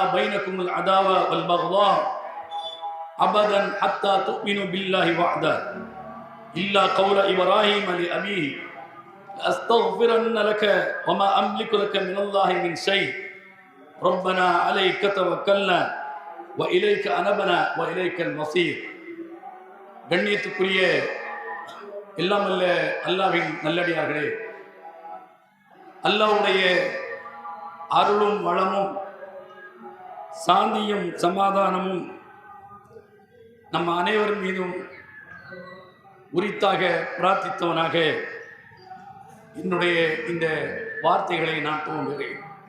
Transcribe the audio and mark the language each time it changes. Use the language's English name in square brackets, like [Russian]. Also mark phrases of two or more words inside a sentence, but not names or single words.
[Arabic] بينكم العداوة والبغضاء أبدا حتى تؤمنوا بالله وحده إلا قول إبراهيم لأبيه لأستغفرن لك وما أملك لك من الله من شيء ربنا عليك توكلنا وإليك أنبنا وإليك المصير [Tamil] கண்ணியத்துக்குரிய எல்லாம் அல்ல அல்லாஹ்வின் நல்லடியார்களே, அல்லாஹ்வுடைய அருளும் வளமும் சாந்தியும் சமாதானமும் நம் அனைவர் மீதும் உரித்தாக பிரார்த்தித்தவனாக என்னுடைய இந்த வார்த்தைகளை நான் துவங்குகிறேன்.